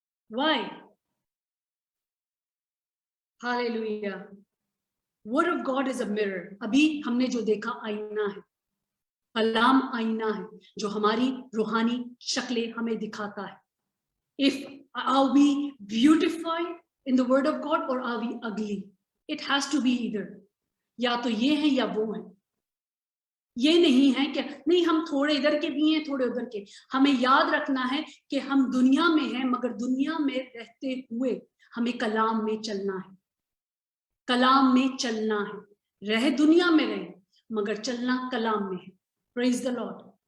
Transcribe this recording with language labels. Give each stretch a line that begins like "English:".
English: Why? Hallelujah। Word of God is a mirror।
Hindi: अभी हमने जो देखा आईना है, कलाम आईना है जो हमारी रूहानी शक्लें हमें दिखाता है।
English: If are we beautified in the word of God or are we ugly? It has to be either।
Hindi: या तो ये है या वो है। ये नहीं है कि नहीं हम थोड़े इधर के भी हैं थोड़े उधर के। हमें याद रखना है कि हम दुनिया में हैं, मगर दुनिया में रहते हुए हमें कलाम में चलना है, कलाम में चलना है। रहे दुनिया में रहे, मगर चलना कलाम में है।
English: Praise the lord.